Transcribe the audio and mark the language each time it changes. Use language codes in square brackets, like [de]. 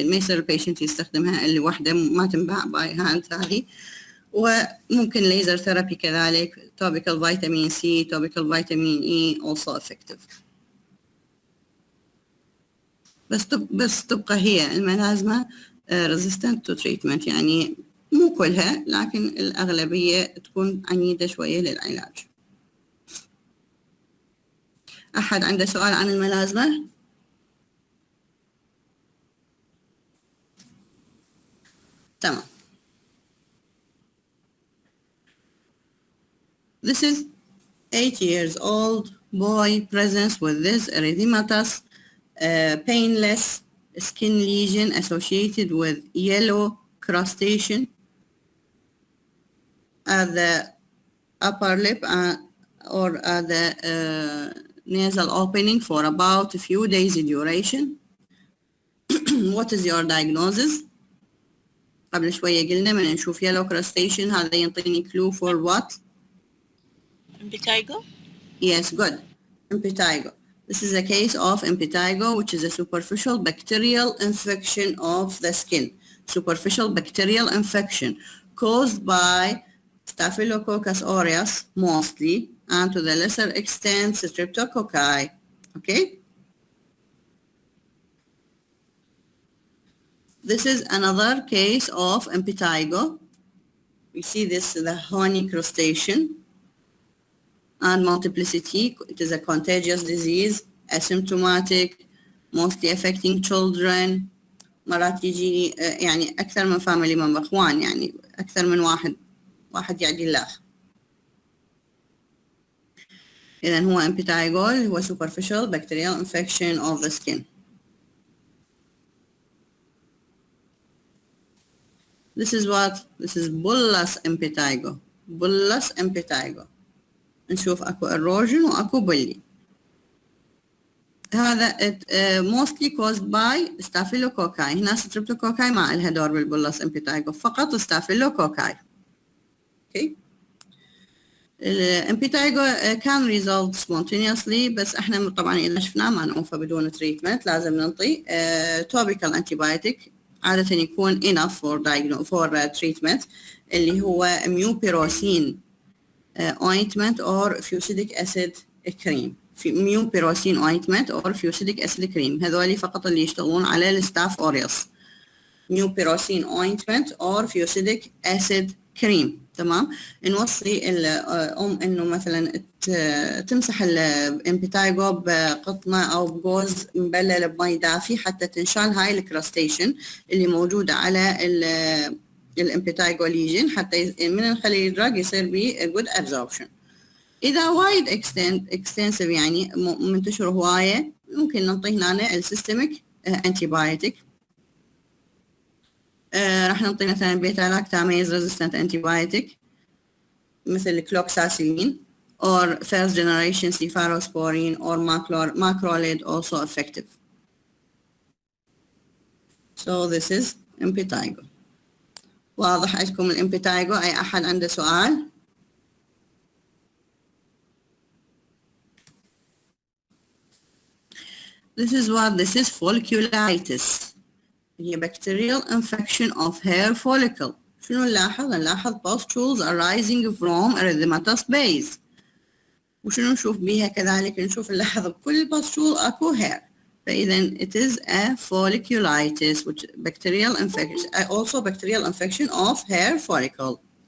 [ar] ما يصير البيشنت يستخدمها اللي واحدة ما تنباع باي هاند هذه. وممكن ليزر ثيرابي كذلك. [en] topical vitamin C, topical vitamin E also effective. [ar] بس تبقى هي الملازمة resistant to treatment، يعني مو كلها لكن الأغلبية تكون عنيدة شوية للعلاج. أحد عنده سؤال عن الملازمة؟ تمام. [en] This is 8 years old boy presents with this erythematous painless skin lesion associated with yellow crustation at the upper lip or at the nasal opening for about a few days duration. What is your diagnosis? قبل شوية قلنا من نشوف yellow crustation هذا ينطيني [ar] clue for what? [en] Impetigo? Yes, good. Impetigo. This is a case of impetigo, which is a superficial bacterial infection of the skin. Superficial bacterial infection caused by Staphylococcus aureus mostly, and to the lesser extent Streptococci. Okay? This is another case of impetigo. We see this, the horny crustacean and multiplicity. It is a contagious disease, asymptomatic, mostly affecting children. [ar] مرات يجي يعني أكثر من family member، إخوان يعني أكثر من واحد يعدي الآخر. [en] إذن هو impetigo هو superficial bacterial infection of the skin. This is bullous impetigo. Bullous impetigo. [ar] نشوف اكو erosion واكو bully. [en] هذا mostly caused by Staphylococci. [ar] هنا Streptococci ما لها دور بالبولس امبيتايجو، فقط Staphylococci. Okay. الامبيتايجو can resolve spontaneously، بس احنا طبعا اذا شفناه ما نعوفه بدون تريتمنت، لازم ننطي topical antibiotic عادة يكون enough for treatment اللي هو ميوبيروسين ointment or fusidic acid cream. في ميوبيروسين ointment or fusidic acid cream، هذول فقط اللي يشتغلون على الستاف اوريوس. [en] Mupirocin ointment or fusidic acid cream. [ar] تمام. نوصي الام انه مثلا تمسح الامبيتايجو بقطنه او بجوز مبلل بمي دافي حتى تنشال هاي الكراستيشن اللي موجوده على الامبيتايجو ليجن، حتى من نخلي الدراج يصير به good absorption. إذا وايد extensive يعني منتشر هواية، ممكن ننطي هنا السيستميك antibiotic. [en] راح ننطي مثلا بيتا لاكتاميز resistant antibiotic مثل cloxacillin or first generation cephalosporin or macrolide also effective. So this is impetigo. [ar] واضح عندكم الامبيتايجو؟ أي أحد عنده سؤال؟ [en] This is folliculitis. هي bacterial infection of hair follicle. شنو نلاحظ pustules arising from erythematous base. [ar] وشنو نشوف بيها كذلك؟ نلاحظ بكل pustule اكو hair. [en] فإذا it is a folliculitis which bacterial infection, also bacterial infection of hair follicle.